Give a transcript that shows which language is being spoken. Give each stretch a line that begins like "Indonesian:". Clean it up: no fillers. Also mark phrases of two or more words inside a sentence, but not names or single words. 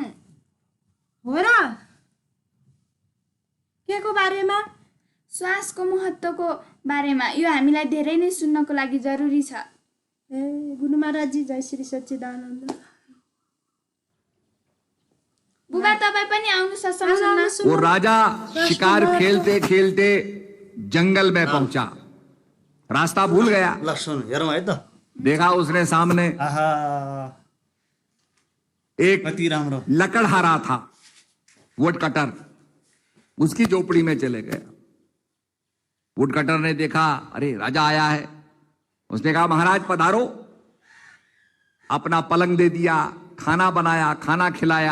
Nepali: हो र के को बारेमा? श्वासको महत्त्वको बारेमा। यो हामीलाई धेरै नै सुन्नको लागि जरुरी छ। ए गुरु महाराजजी जय श्री सच्चिदानन्द। बुबा तपाईँ पनि आउनु सत्संग सुन्न।
Hindi: वो राजा शिकार खेलते खेलते जंगल में पहुंचा, रास्ता भूल गया।
Nepali: ल सुन हेरौँ है त।
Hindi: देखा उसने सामने आहा एक
Nepali: कति राम्रो
Hindi: लकड़हारा था,
English: wood cutter,
Hindi: उसकी झोपड़ी में चले गया।
English: wood cutter
Hindi: ने देखा अरे राजा आया है, उसने कहा महाराज पधारो। अपना पलंग दे दिया, खाना बनाया, खाना खिलाया।